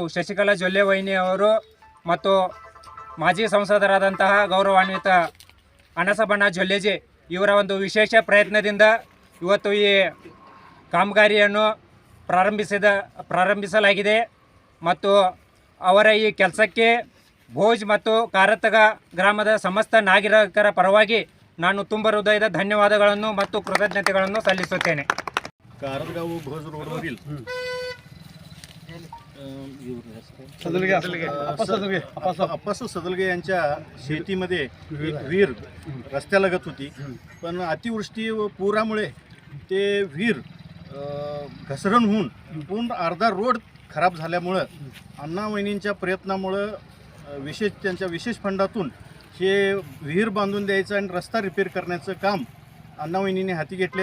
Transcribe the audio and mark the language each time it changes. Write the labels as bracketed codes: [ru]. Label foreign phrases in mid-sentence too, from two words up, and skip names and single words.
[kn] ಶಶಿಕಲಾ ಜೊಲ್ಲೆ ವೈನಿ ಅವರು ಮತ್ತು ಮಾಜಿ ಸಂಸದರಾದಂತಹ ಗೌರವಾನ್ವಿತ ಅಣ್ಣಾಸಾಬಣ್ಣ ಜೊಲ್ಲೆಜಿ ಇವರ ಒಂದು ವಿಶೇಷ ಪ್ರಯತ್ನದಿಂದ ಇವತ್ತು ಈ ಕಾಮಗಾರಿಯನ್ನು ಪ್ರಾರಂಭಿಸಲಾಗಿದೆ ಮತ್ತು ಅವರ ಈ ಕೆಲಸಕ್ಕೆ ಭೋಜ್ ಮತ್ತು कारंजा ಗ್ರಾಮದ ಸಮಸ್ತ ನಾಗರಿಕರ ಪರವಾಗಿ ನಾನು ತುಂಬ ಹೃದಯದ ಧನ್ಯವಾದಗಳನ್ನು ಮತ್ತು ಕೃತಜ್ಞತೆಗಳನ್ನು ಸಲ್ಲಿಸುತ್ತೇನೆ. [mr] कारंजा व भोज रोडवरील अप्पासो सदलगे यांच्या शेतीमध्ये एक विहीर रस्त्यालगत होती, पण अतिवृष्टी व पुरामुळे ते विहीर घसरण होऊन पूर्ण अर्धा रोड खराब झाल्यामुळं अण्णा वहिनींच्या प्रयत्नामुळं त्यांच्या विशेष फंडातून हे विहीर बांधून द्यायचं आणि रस्ता रिपेअर करण्याचं काम अण्णा वहिनींनी हाती घेतले.